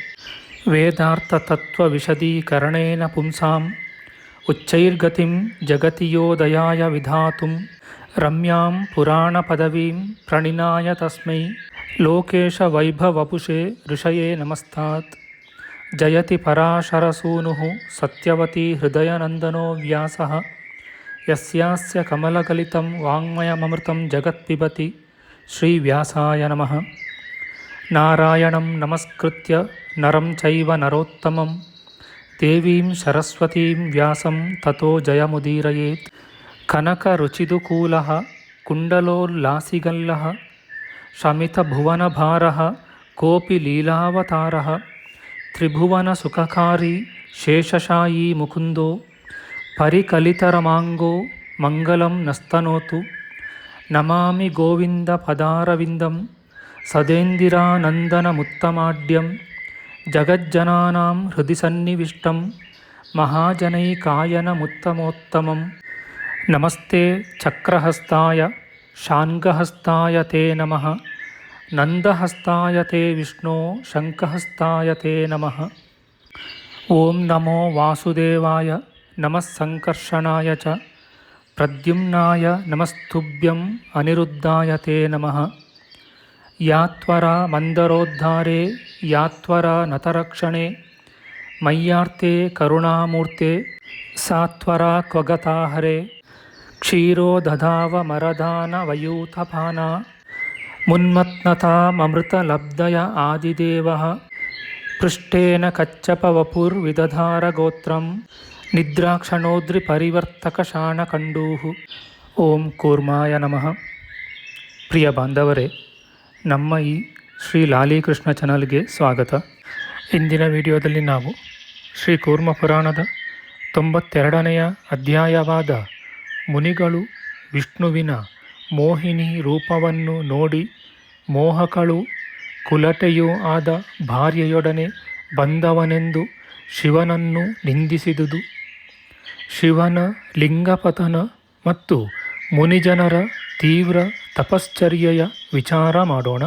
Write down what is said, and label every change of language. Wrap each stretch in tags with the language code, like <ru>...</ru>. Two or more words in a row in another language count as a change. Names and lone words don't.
<sa>वेदार्थतत्त्वविशदीकरणेन पुंसां उच्चैर्गतिं जगति यो दयया विधातुं रम्यां पुराणपदवीं प्रणिनाय तस्मै लोकेशवैभवपुषे ऋषये नमस्तात्. जयति पराशरसूनुः सत्यवती हृदयनन्दनो व्यासः यस्यास्य कमलकलितं वाङ्मयममृतं जगत्पिबति. श्रीव्यासाय नमः. नारायणं नमस्कृत्य नरं चैव नरोत्तमं देवीं सरस्वतीं व्यासं ततो जयमुदीरयेत्. कनकरुचिदुकूलः कुण्डलोल्लासिगल्लः शमितभुवनभारः कोऽपि लीलावतारः त्रिभुवनसुखकारी शेषशायी मुकुन्दो परिकलितरमाङ्गो मङ्गलं नस्तनोतु. नमामि गोविन्द पदारविन्दं सदेन्दिरानन्दनमुत्तमाढ्यं जगज्जनानां हृदि सन्निविष्टं महाजनैकायनमुत्तमोत्तमम्. नमस्ते चक्रहस्ताय शार्ङ्गहस्ताय ते नमः. नन्दहस्ताय ते विष्णो शङ्खहस्ताय ते नमः. ॐ नमो वासुदेवाय नमः सङ्कर्षणाय च प्रद्युम्नाय नमस्तुभ्यं अनिरुद्धाय ते नमः. या त्वरा मन्दरोद्धारे या त्वरा नतरक्षणे मय्यार्ते करुणामूर्ते सा त्वरा क्व गता हरे क्षीरोदधाव मरदान वयूथपान मुन्मत्नतामृतलब्धय आदिदेवः पृष्ठेन कच्छपवपुर्विदधार गोत्रं निद्राक्षणोद्रि परिवर्तक शाणकण्डूः. ॐ कूर्माय नमः.</sa> <kn>ಪ್ರಿಯ ಬಾಂಧವರೇ, ನಮ್ಮ ಈ ಶ್ರೀ ಲಾಲೀಕೃಷ್ಣ ಚಾನಲ್ಗೆ ಸ್ವಾಗತ. ಇಂದಿನ ವಿಡಿಯೋದಲ್ಲಿ ನಾವು ಶ್ರೀ ಕೂರ್ಮ ಪುರಾಣದ 92ನೆಯ ಅಧ್ಯಾಯವಾದ ಮುನಿಗಳು ವಿಷ್ಣುವಿನ ಮೋಹಿನಿ ರೂಪವನ್ನು ನೋಡಿ ಮೋಹಕಳು ಕುಲಟೆಯೂ ಆದ ಭಾರ್ಯೆಯೊಡನೆ ಬಂದವನೆಂದು ಶಿವನನ್ನು ನಿಂದಿಸಿದುದು, ಶಿವನ ಲಿಂಗಪತನ ಮತ್ತು ಮುನಿಜನರ ತೀವ್ರ ತಪಶ್ಚರ್ಯೆಯ ವಿಚಾರ ಮಾಡೋಣ.</kn>